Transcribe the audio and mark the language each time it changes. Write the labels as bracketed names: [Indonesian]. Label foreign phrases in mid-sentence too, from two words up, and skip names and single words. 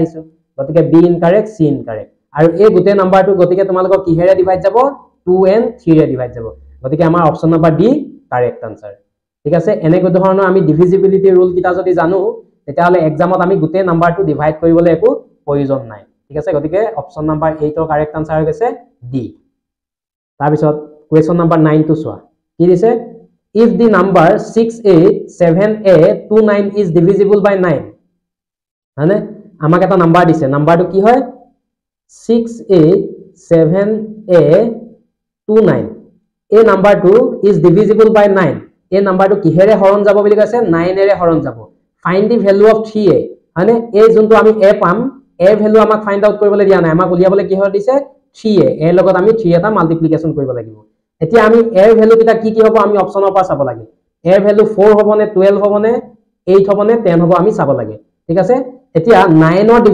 [Assamese] আহিছো গতিকে [English] B incorrect C incorrect [Assamese] আৰু এই গোটে নাম্বাৰটো গতিকে তোমালোকৰ কিহেৰে ডিভাইড যাব 2 and 3 ৰে ডিভাইড যাব গতিকে আমাৰ [English] option number D correct answer [Assamese] ঠিক আছে এনেকৈ ধৰণৰ আমি [English] divisibility rule [Assamese] কিটা যদি জানো তেতিয়াহলে এক্সামত আমি গোটে নাম্বাৰটো ডিভাইড কৰিবলৈ একো প্ৰয়োজন নাই ঠিক আছে গতিকে [English] option number [Assamese] 8 ৰ [English] correct answer [Assamese] হৈ গৈছে ডি তাৰ পিছত [English] question number [Assamese] 9 টো চোৱা কি দিছে [English] if the number 687829 is divisible by 9 [Assamese] মানে আমাক এটা নাম্বাৰ দিছে নাম্বাৰটো কি হয় 687829 এই নাম্বাৰটো [English] is divisible by 9 [Assamese] এই নাম্বাৰটো কিহেৰে হৰণ যাব বুলি কৈছে 9 ৰে হৰণ যাব [English] find the value of 3a [Assamese] মানে এই যোনটো আমি a পাম a ভ্যালু আমাক [English] find out [Assamese] কৰিবলৈ দিয়া নাই আমাক উলিয়াবলৈ কি হয় দিছে 3a এৰ লগত আমি 3 এটা মাল্টিপ্লিকেশন কৰিব লাগিব এতিয়া আমি a এৰ ভ্যালু কিটা কি হ'ব আমি অপচনৰ পৰা চাব লাগে a এৰ ভ্যালু 4 হ'ব নে 12 হ'ব নে 8 হ'ব নে 10 হ'ব আমি চাব লাগে ঠিক আছে এতিয়া 9 ৰ